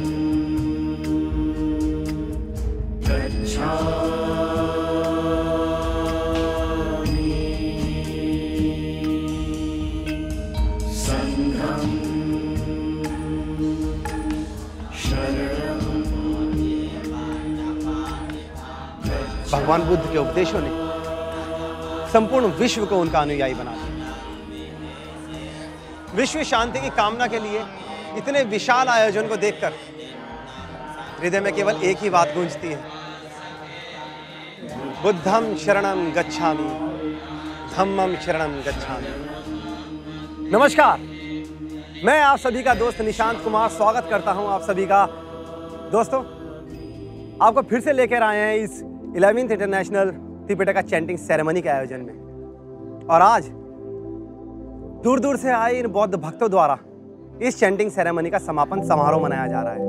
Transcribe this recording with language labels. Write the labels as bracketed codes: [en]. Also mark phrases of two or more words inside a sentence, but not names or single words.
[pi] गच्छामि संघं शरणं [hi] भगवान बुद्ध के उपदेशों ने संपूर्ण विश्व को उनका अनुयायी बना दिया। विश्व शांति की कामना के लिए इतने विशाल आयोजन को देखकर हृदय में केवल एक ही बात गूंजती है, [pi] बुद्धं शरणं गच्छामि धम्मं शरणं गच्छामि। [hi] नमस्कार, मैं आप सभी का दोस्त निशांत कुमार स्वागत करता हूं आप सभी का। दोस्तों, आपको फिर से लेकर आए हैं इस 11th इंटरनेशनल त्रिपिटका चैंटिंग सेरेमनी के आयोजन में। और आज दूर दूर से आए इन बौद्ध भक्तों द्वारा इस [en] chanting ceremony [hi] का समापन समारोह मनाया जा रहा है।